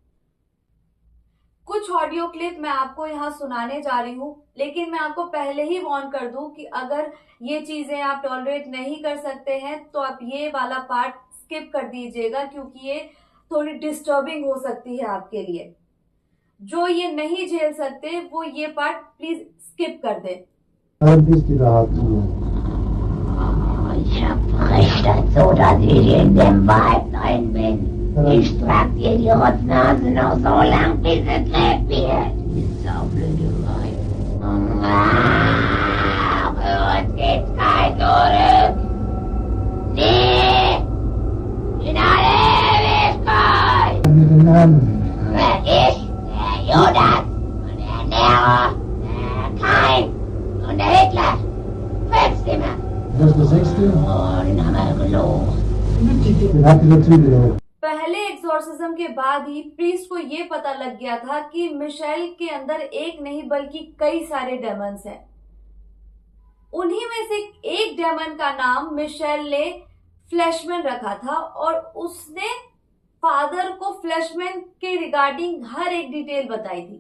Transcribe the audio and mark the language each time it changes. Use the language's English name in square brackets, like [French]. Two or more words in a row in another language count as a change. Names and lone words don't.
[Hindi] कुछ ऑडियो क्लिप मैं आपको यहाँ सुनाने जा रही हूँ, लेकिन मैं आपको पहले ही वार्न कर दूं कि अगर ये चीजें आप टॉलरेट नहीं कर सकते हैं तो आप ये वाला पार्ट स्किप कर दीजिएगा, क्योंकि ये थोड़ी डिस्टर्बिंग हो सकती है आपके लिए। जो ये नहीं झेल सकते वो ये पार्ट प्लीज स्किप कर दें। [German] Ich hab recht dazu, dass ich in dem Wald drin bin. Ich trag dir die Rotznase noch so lang, bis es lebt wird. Saublöderei. Für uns gibt's kein Zurück. Nee! In alle Ewigkeit! Ich, der Judas und der Nero, der Kain und der Hitler. 5 Stimmen. Das ist der 6. Oh, den haben wir gelogen. Den habt ihr natürlich auch. [Hindi] पहले एक्सॉर्सिज्म के बाद ही प्रीस्ट को ये पता लग गया था कि मिशेल के अंदर एक नहीं बल्कि कई सारे डेमन्स हैं। उन्हीं में से एक डेमन का नाम मिशेल ने फ्लैशमैन रखा था और उसने फादर को फ्लैशमैन के रिगार्डिंग हर एक डिटेल बताई थी।